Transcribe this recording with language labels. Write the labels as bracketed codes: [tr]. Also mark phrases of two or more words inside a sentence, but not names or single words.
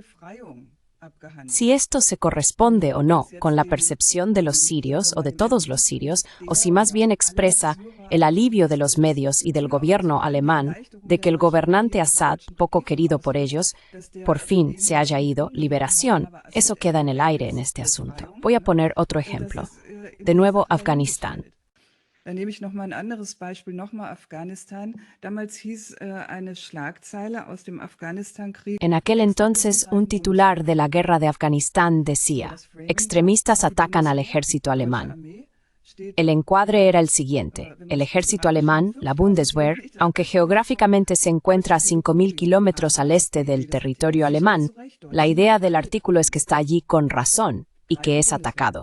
[es] Si esto se corresponde o no con la percepción de los sirios o de todos los sirios, o si más bien expresa el alivio de los medios y del gobierno alemán de que el gobernante Assad, poco querido por ellos, por fin se haya ido, liberación, eso queda en el aire en este asunto. Voy a poner otro ejemplo. De nuevo, Afganistán. [de] Dann nehme ich nochmal ein anderes Beispiel, nochmal Afghanistan. Damals hieß eine Schlagzeile aus dem Afghanistan-Krieg. [es] En aquel entonces, un titular de la guerra de Afganistán decía: extremistas atacan al ejército alemán. El encuadre era el siguiente: el ejército alemán, la Bundeswehr, aunque geográficamente se encuentra a 5.000 kilómetros al este del territorio alemán, la idea del artículo es que está allí con razón y que es atacado.